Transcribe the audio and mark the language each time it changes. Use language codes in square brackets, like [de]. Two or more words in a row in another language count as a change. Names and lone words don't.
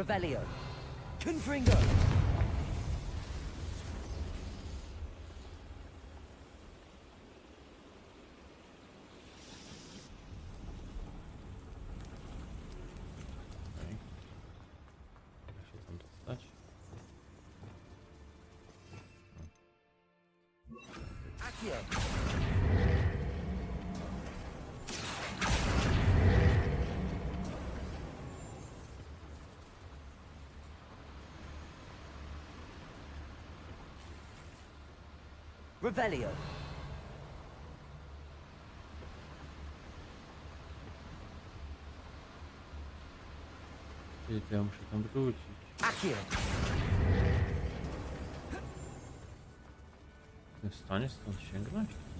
[pl] Revelio. Confringo. Da się tam dostać. Accio. Revelio. Czyli to ja muszę tam wrócić. Accio. Jestem w stanie stąd sięgnąć?